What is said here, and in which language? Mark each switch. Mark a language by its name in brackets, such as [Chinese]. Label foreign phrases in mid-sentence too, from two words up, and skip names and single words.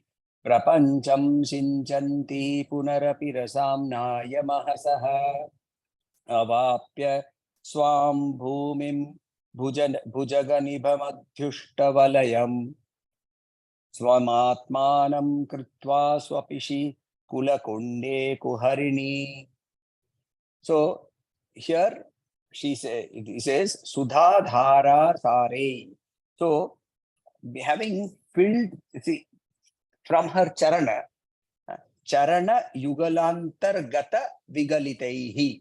[Sanskrit] प्रपञ्चं सिञ्चन्ती पुनरपि रसाम्नाय महसः. अवाप्य स्वां भूमिं भुजगनिभम् अध्युष्ट वलयम्. स्वम् आत्मानं कृत्वा स्वपिषि कुलकुण्डे कुहरिणि. [English] So here He says, [Sanskrit] सुधा धारा सारै. [English] So, having filled, see, from her charana, [Sanskrit] चरण युगलान्तर गत विगलितैः.